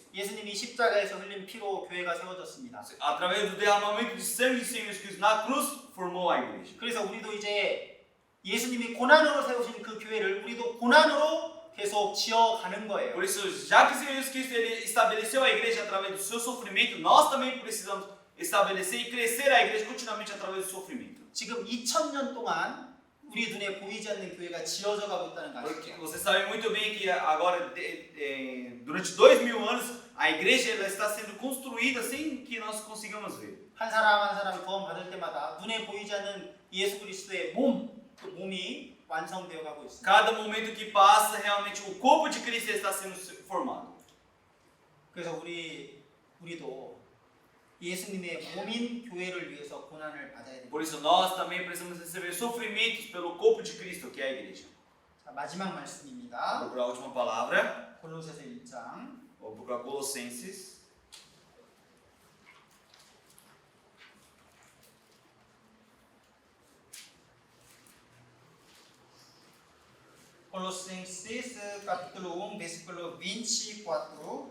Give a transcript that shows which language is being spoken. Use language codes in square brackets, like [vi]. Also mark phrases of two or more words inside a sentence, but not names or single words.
[ko] 예수님이 십자가에서 흘린 피로 교회가 세워졌습니다. [pt] Através do derramamento de sangue de Senhor Jesus Cristo na cruz, formou a igreja. [ko] 그래서 우리도 이제 예수님이 고난으로 세우신 그 교회를 우리도 고난으로 계속 지어가는 거예요. [pt] Por isso, já que o Senhor Jesus Cristo ele estabeleceu a igreja através do seu sofrimento, nós também precisamos estabelecer e crescer a igreja continuamente através do sofrimento. [ko] 지금 2000년 동안 우리 눈에 보이지 않는 교회가 지어져 가고 있다는 거 [pt] Porque [ko] 아시죠? [pt] você sabe muito bem que agora, durante 2000 anos, a igreja ela está sendo construída sem que nós consigamos ver. [ko] 한 사람 한 사람 구원 받을 때마다 눈에 보이지 않는 예수 그리스도의 그 몸이 완성되어 가고 있습니다. [pt] Cada momento que passa, realmente o corpo de Cristo está sendo formado. [ko] 그래서 우리도 예수님의 몸인 교회를 위해서 고난을 받아야 됩니다. [pt] Por isso nós também precisamos receber sofrimentos pelo corpo de Cristo, que é a igreja. [ko] 자, 마지막 말씀입니다. [pt] Vou procurar a última palavra. [ko] 골로새서 1장. [pt] Vou procurar Colossenses. Colossenses capítulo 1, versículo 24.